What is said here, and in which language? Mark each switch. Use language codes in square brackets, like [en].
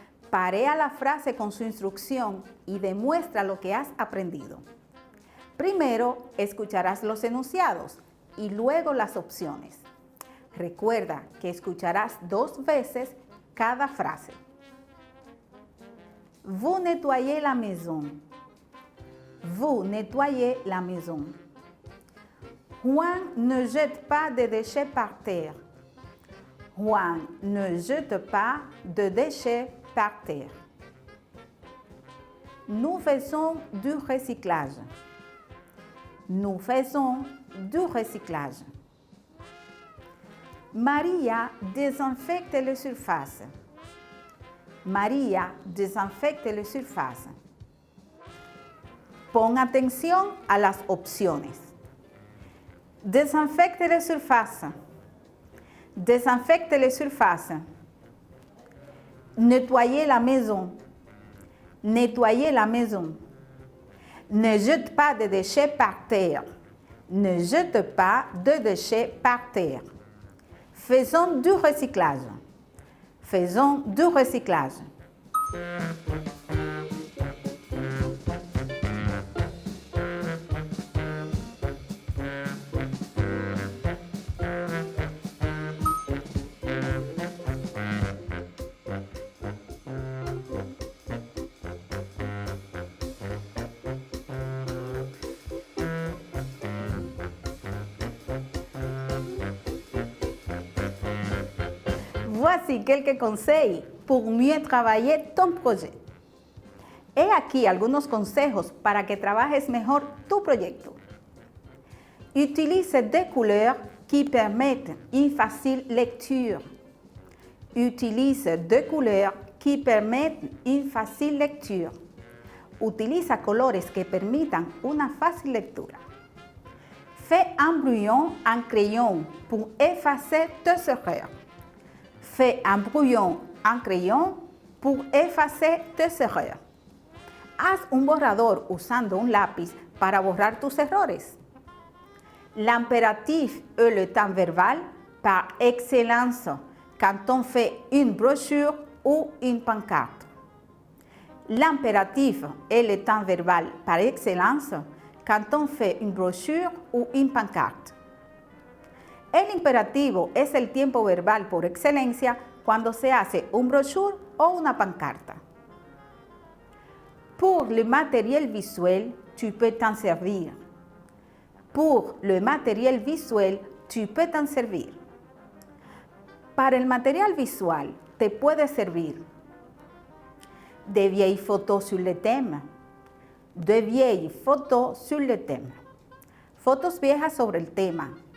[es] Parea la frase con su instrucción y demuestra lo que has aprendido. Primero escucharás los enunciados y luego las opciones. Recuerda que escucharás 2 veces cada frase. [fr] Vous nettoyez la maison. Vous nettoyez la maison. Juan ne jette pas de déchets par terre. Juan ne jette pas de déchets par terre. Nous faisons du recyclage. Nous faisons du recyclage. Maria désinfecte les surfaces. Maria désinfecte les surfaces. [es] Pon atención a las opciones. [fr] Désinfecte les surfaces. Désinfecte les surfaces. Nettoyer la maison. Nettoyer la maison. Ne jette pas de déchets par terre. Ne jette pas de déchets par terre. Faisons du recyclage. Faisons du recyclage. Voici quelques conseils pour mieux travailler ton projet. [es] He aquí algunos consejos para que trabajes mejor tu proyecto. [fr] Utilise des couleurs qui permettent une facile lecture. Utilise des couleurs qui permettent une facile lecture. [es] Utiliza colores que permitan una fácil lectura. [fr] Fais un brouillon en crayon pour effacer tes erreurs. Fais un brouillon en crayon pour effacer tes erreurs. [es] Haz un borrador usando un lápiz para borrar tus errores. [fr] L'impératif est le temps verbal par excellence quand on fait une brochure ou une pancarte. L'impératif est le temps verbal par excellence quand on fait une brochure ou une pancarte. [es] El imperativo es el tiempo verbal por excelencia cuando se hace un brochure o una pancarta. [fr] Pour le matériel visuel, tu peux t'en servir. Pour le matériel visuel, tu peux t'en servir. [es] Para el material visual, te puede servir [fr] de vieilles photos sur le thème. De vieilles photos sur le thème. [es] Fotos viejas sobre el tema.